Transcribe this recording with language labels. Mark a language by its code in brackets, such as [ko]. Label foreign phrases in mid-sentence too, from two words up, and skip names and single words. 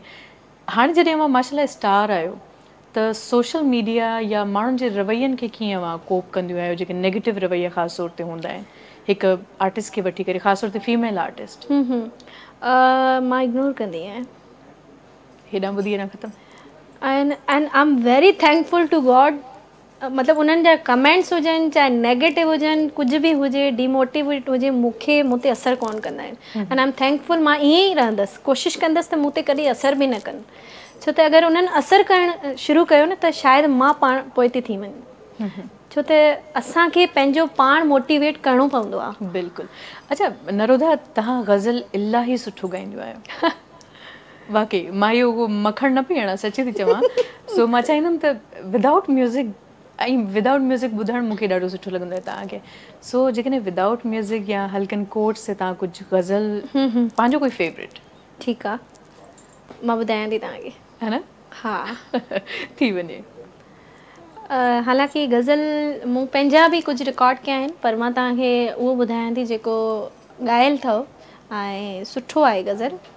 [sd] हाणे जॾहिं मां माशाल्लाह स्टार आहियो त [en] social media [sd] या माण्हुनि जे रवैयनि खे कीअं मां कोप कंदियूं आहियो, जेके नेगेटिव रवैया ख़ासि तौर ते हूंदा आहिनि हिकु आर्टिस्ट खे वठी करे, ख़ासि तौर ते [en] female artist? [sd] मां इग्नोर कंदी आहियां। हेॾां ॿुधी न ख़तमु। [en] And I am very thankful to God. [sd] मतिलबु उन्हनि जा कमेंट्स हुजनि, चाहे नेगेटिव हुजनि, कुझु बि हुजे, डिमोटिवेट हुजे, मूं ते असरु कोन कंदा आहिनि। [en] And I am thankful. [sd] मां ईअं ई रहंदसि, कोशिशि कंदसि त मूं ते कॾहिं असरु बि न कनि। छो त अगरि उन्हनि असरु करणु शुरू कयो न त शायदि मां पाण पोइ थी वञा। छो त असांखे पंहिंजो पाण मोटिवेट करिणो पवंदो आहे। बिल्कुलु। अच्छा नरोदा, तव्हां गज़ल इलाही सुठो ॻाईंदियूं आहियो। वाकई मां इहो मखणु न पई हणां, सची थी चवां। सो मां चाहींदमि त [en] without music [sd] ॿुधणु मूंखे ॾाढो सुठो लॻंदो आहे तव्हांखे। सो जेकॾहिं [en] without music [sd] या हल्कनि कोट्स से तव्हां कुझु गज़ल पंहिंजो कोई फेवरेट? ठीकु आहे, मां ॿुधायां थी तव्हांखे, [hi] है न? [sd] हा थी वञे। हालांकि गज़ल मूं पंहिंजा बि कुझु रिकॉर्ड कया आहिनि, पर मां तव्हांखे उहो ॿुधायां थी जेको ॻायल अथव ऐं सुठो आहे गज़ल।